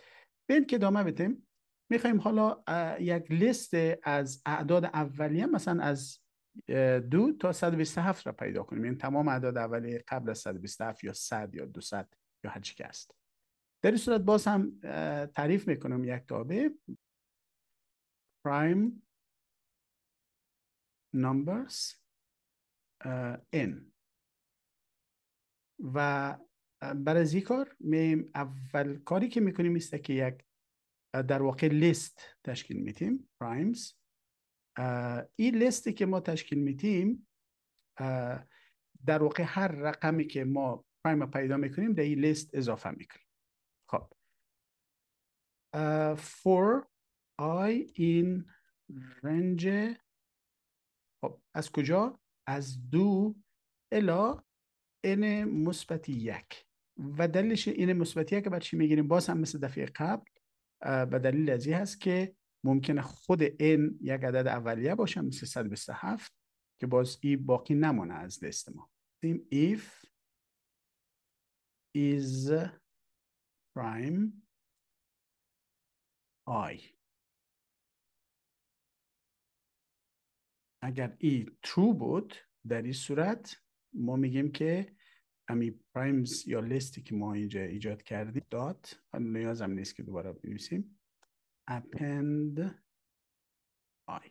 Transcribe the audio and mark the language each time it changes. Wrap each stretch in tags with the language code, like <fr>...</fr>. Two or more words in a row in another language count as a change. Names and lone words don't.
<fa>بین که ادامه بدیم، میخوایم حالا یک لیست از اعداد اولیه مثلا از 2 تا 127 را پیدا کنیم. این تمام اعداد اولیه قبل از 127 یا 100 یا 200 یا هر چی که است. در این صورت باز هم تعریف میکنم یک تابع</fa> <en>prime numbers n</en> <fa>و برای از این کار اول کاری که میکنیم است که یک در واقع لیست تشکیل میتیم پرایمز. این لیستی که ما تشکیل میتیم در واقع هر رقمی که ما پرایم پیدا میکنیم در این لیست اضافه میکنیم.</fa> <en>خب for I in range،</en> <fa>خب از کجا؟ از 2 الی n مثبت 1. و دلیلش این مثبت 1 بر چی میگیریم؟ باز هم مثل دفعه قبل به دلیل از این هست که ممکنه خود n یک عدد اولیه باشه مثل 127 که باز ای باقی نمونه از لیست ما.</fa> <en>if is prime I،</en> <fa>اگر ای true بود در این صورت ما میگیم که امی پرایمز یا لیستی که ما اینجا ایجاد کردیم دات، نیازم نیست که دوباره بنویسیم،</fa> <en>append I.</en>